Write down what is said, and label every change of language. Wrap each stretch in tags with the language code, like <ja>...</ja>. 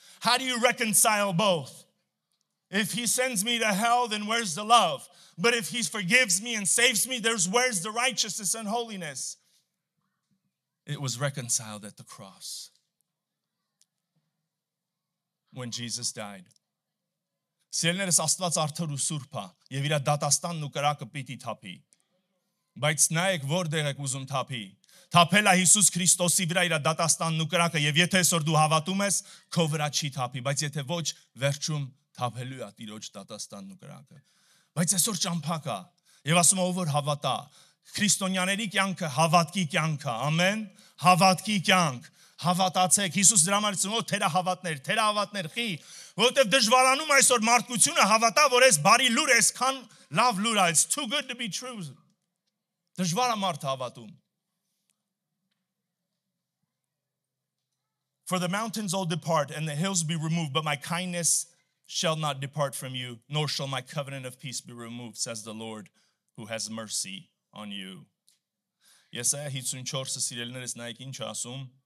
<en>How do you reconcile both? If he sends me to hell, then where's the love? But if he forgives me and saves me, where's the righteousness and holiness? It was reconciled at the cross when Jesus died.</en> <hy>Սիրելիներս Աստված արդար ու սուրբ է եւ իր դատաստանն ու կրակը պիտի թափի։ Բայց նայեք որտեղ եք ուզում թափի։ Թափել է Հիսուս Քրիստոսի վրա իր դատաստանն ու կրակը եւ եթե այսօր դու հավատում ես, քո վրա չի թափի, բայց եթե ոչ, վերջում թափելու է Տիրոջ դատաստանն ու կրակը։ Բայց այսօր ճամփակ է եւ ասում ով որ հավատա, քրիստոնյաների կյանքը հավատքի կյանք է, ամեն, հավատքի կյանք։ Հավատացեք, Հիսուս դրա համար ասում է թերահավատներ, խի, որովհետև դժվարանում այսօր մարդկությունը հավատա, որ այս բարի լուր այսքան լավ լուր է,</hy> <en>it's too good to be true.</en> <hy>Դժվար է մարդը հավատում.</hy> <en>For the mountains all depart and the hills be removed, but my kindness shall not depart from you, nor shall my covenant of peace be removed, says the Lord who has mercy on you.</en> <hy>Եսայա 54-ը սիրելիներս նայեք ինչ ասում.</hy>